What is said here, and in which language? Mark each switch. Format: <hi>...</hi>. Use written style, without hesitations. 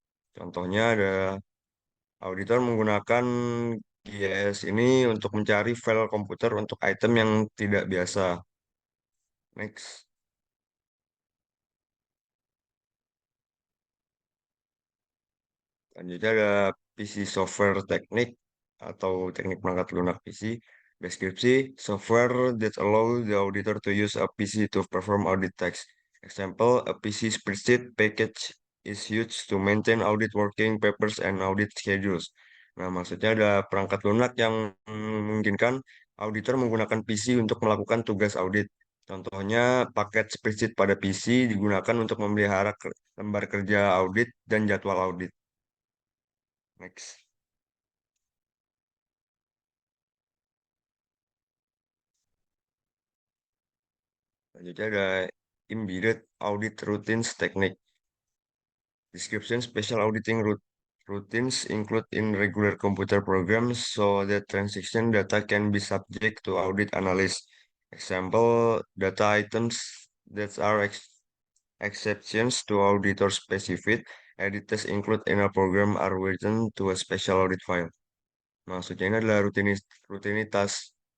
<id>Contohnya ada auditor menggunakan GIS ini untuk mencari file komputer untuk item yang tidak biasa.</id> <en>Next.</en> <id>Selanjutnya ada PC software teknik atau teknik perangkat lunak PC. Deskripsi,</id> <en>software that allow the auditor to use a PC to perform audit tasks. Example, a PC spreadsheet package is used to maintain audit working papers and audit schedules.</en> <id>Nah, maksudnya ada perangkat lunak yang memungkinkan auditor menggunakan PC untuk melakukan tugas audit. Contohnya, paket spreadsheet pada PC digunakan untuk memelihara lembar kerja audit dan jadwal audit.</id> <en>Next.</en> <id>Selanjutnya ada embedded audit routines technique.</id> <en>Description special auditing routines include in regular computer programs so that transaction data can be subject to audit analysis. Example, data items that are exceptions to auditor specific editors include in a program are written to a special audit file.</en> <id>Maksudnya ini adalah rutinitas</id>